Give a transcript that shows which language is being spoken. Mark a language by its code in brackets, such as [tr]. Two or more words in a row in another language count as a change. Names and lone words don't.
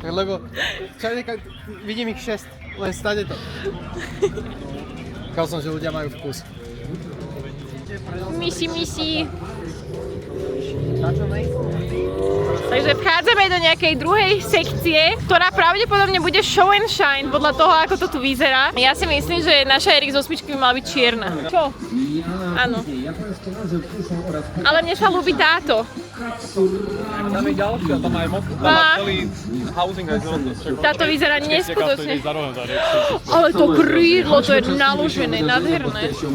[sk] Lebo vidím ich 6, len stade to. Čakal som, že ľudia majú vkus. Misi. Takže vchádzame do nejakej druhej sekcie, ktorá pravdepodobne bude [en] show and shine [sk] podľa toho, ako to tu vyzerá. Ja si myslím, že naša RX-8 by mala byť čierna. Čo? Áno. Ale mne sa ľúbi táto. Tam je ďalšia, tam aj moc. Tam má celý housing aj zelený. Táto vyzerá neskutočne. Ale to krídlo, to je naložené, nádherné.